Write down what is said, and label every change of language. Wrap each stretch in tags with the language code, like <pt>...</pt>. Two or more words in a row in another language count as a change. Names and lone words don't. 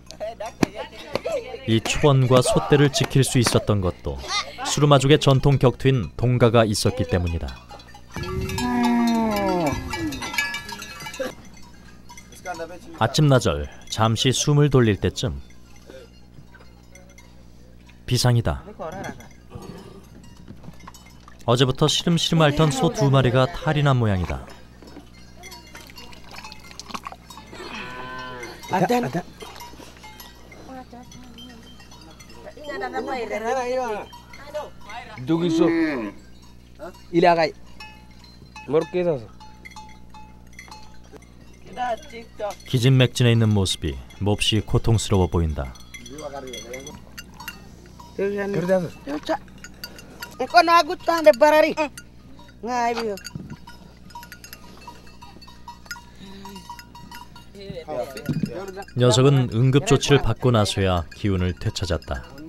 <ko>이 초원과 솥대를 지킬 수 있었던 것도 수르마족의 전통 격투인 동가가 있었기 때문이다. 아침나절 잠시 숨을 돌릴 때쯤 비상이다. 어제부터 시름시름 앓던 소 2마리가 탈이 난 모양이다. Dugiso. Ilagay. Morque서. 기진맥진해 있는 모습이 몹시 고통스러워 보인다. 녀석은 응급조치를 받고 나서야 기운을 되찾았다.</ko>